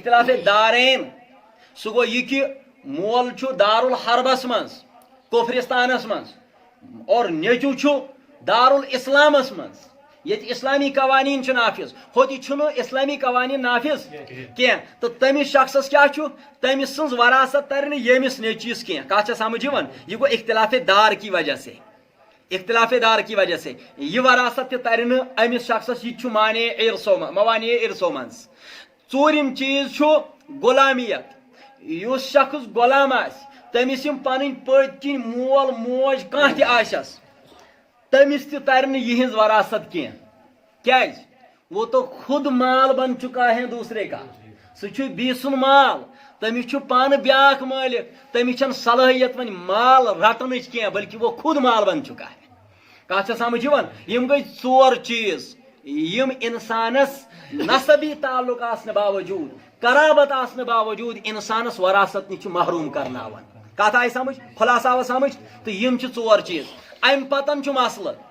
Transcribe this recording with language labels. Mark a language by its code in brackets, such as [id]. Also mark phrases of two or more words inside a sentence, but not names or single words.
[ks] سُہ گوٚو یہِ کہ مول چھُ دارالحربس منٛز کفرستانس منٛز اور نیچو چھُ دارالاسلامس منٛز ییٚتہِ اسلامی قوانین چھِ نافذ ہوٚتہِ چھُنہٕ اسلامی قوانین نافذ کینٛہہ تہٕ تٔمِس شخصس کیٛاہ چھُ تٔمِس سٕنٛز وراثت ترِ نہٕ ییٚمِس نیٚچوِس کینٛہہ کتھ چھےٚ سمجھ یِوان یہِ گوٚو اختلاف دار [ur] کی وجہ سے اختلاف دار کی وجہ سے [ks] یہ وراثت تہِ ترِ نہٕ أمِس شخصس یہِ تہِ چھُ موانع ارثو منٛز ژوٗرِم چیٖز چھُ غلامیت یُس شخص غلام آسہِ تٔمِس یِم پنٕنۍ پٔتۍ کِنۍ مول موج کانٛہہ تہِ آسٮ۪س تٔمِس تہِ ترِ نہٕ یِہنٛز وراثت کینٛہہ کیٛازِ وہ [ur] تو خود مال بن چکا ہے دوسرے کا [ks] سُہ چھُ بیٚیہِ سُنٛد مال تٔمِس چھُ پانہٕ بیٛاکھ مٲلِک تٔمِس چھنہٕ صلٲحیت وۄنۍ مال رٹنٕچ کینٛہہ بلکہِ [ur] وہ خود مال بن چکا ہے [ks] کتھ چھےٚ سمجھ یِوان یِم گٔے ژور چیٖز یِم انسانس نسبی تعلق آسنہٕ باوجوٗد قرابت آسنہٕ باوجوٗد انسانس وراثت نِش چھِ محروٗم کرناوان کتھ آیہِ سمجھ خلاصہ آوا سمجھ تہٕ یِم چھِ ژور چیٖز امہِ پتن چھُ مسلہٕ